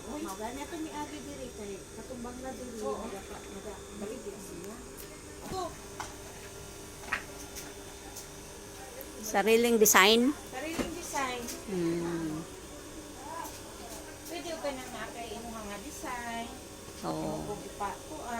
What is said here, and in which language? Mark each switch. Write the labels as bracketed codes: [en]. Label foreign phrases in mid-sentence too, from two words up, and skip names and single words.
[hil] Gani ato ni Abi diri kay katumbang na diri balik siya. [tl] Sariling design. Sariling design. [hil] Pwede ka na nga kay imong mga design. Oo. Kung ipakuan.